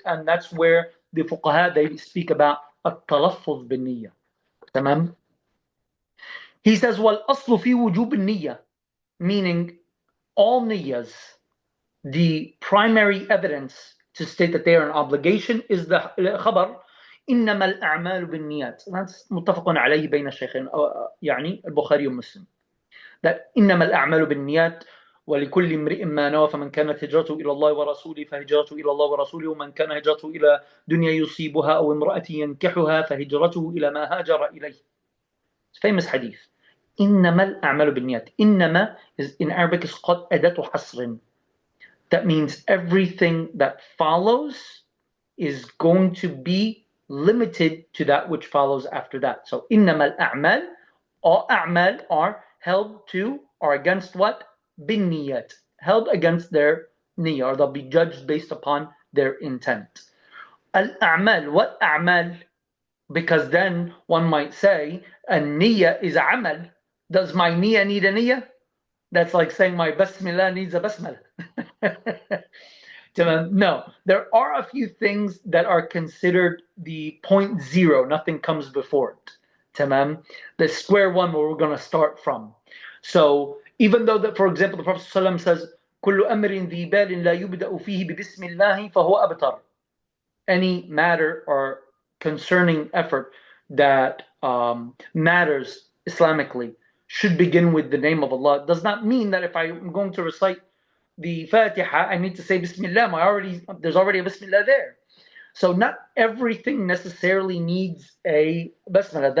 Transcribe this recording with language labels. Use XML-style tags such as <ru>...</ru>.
<en>And that's where the fuqaha, they speak about</en> <ar>التلفظ بالنية. تمام?</ar> <en>He says,</en> <ar>وَالْأَصْلُ فِي وُجُوبِ النِّيَّةِ,</ar> <en>meaning all niyyas, the primary evidence to state that they are an obligation is the khabar</en> <ar>إنما الأعمال بالنيات. That's متفق عليه بين الشيخين, يعني البخاري ومسلم. That إنما الأعمال بالنيات ولكل امرئ ما نوى فمن كانت هجرته إلى الله ورسوله فهجرته إلى الله ورسوله ومن كان هجرته إلى دنيا يصيبها أو امرأة ينكحها فهجرته إلى ما هاجر إليه.</ar> <en>It's a famous hadith.</en> <ar>إنما الأعمال بالنيات.</ar> <en>إنما is in Arabic is called أداة حصر. That means everything that follows is going to be limited to that which follows after that. So إنما الأعمال, all أعمال are held to or against what? بالنيات, held against their niyyah, or they'll be judged based upon their intent. Al-a'mal, what a'mal? Because then one might say, a niyyah is amal. Does my niyyah need a niyyah? That's like saying my basmillah needs a basmillah. No, there are a few things that are considered the point zero, nothing comes before it. Tamam, the square one where we're going to start from. So even though that, for example, the Prophet ﷺ says,</en> <ar>كل أمر ذي بال لا يبدأ فيه ببسم الله فهو أبتر.</ar> <en>Any matter or concerning effort that matters Islamically should begin with the name of Allah. It does not mean that if I'm going to recite the Fatiha, I need to say Bismillah. There's already a Bismillah there. So not everything necessarily needs a Bismillah.</en>